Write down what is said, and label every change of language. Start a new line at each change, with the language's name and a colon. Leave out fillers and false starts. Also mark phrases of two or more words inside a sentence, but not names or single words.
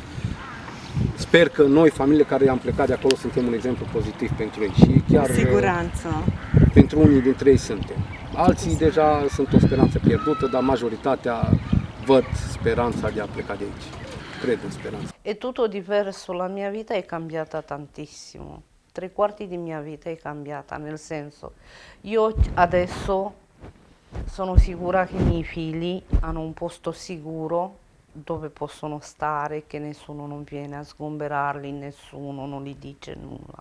Romanian: Sper că noi, familiile care am plecat de acolo, suntem un exemplu pozitiv pentru ei și chiar... Cu siguranță. Pentru unii dintre ei suntem. Alții deja sunt o speranță pierdută, dar majoritatea văd speranța de a pleca de aici. Cred în speranța.
Italian: È tutto diverso, la mia vita è cambiata tantissimo. 3/4 di mia vita è cambiata, nel senso, io adesso sono sicura che i miei figli hanno un posto sicuro dove possono stare, che nessuno non viene a sgomberarli, nessuno non gli dice nulla.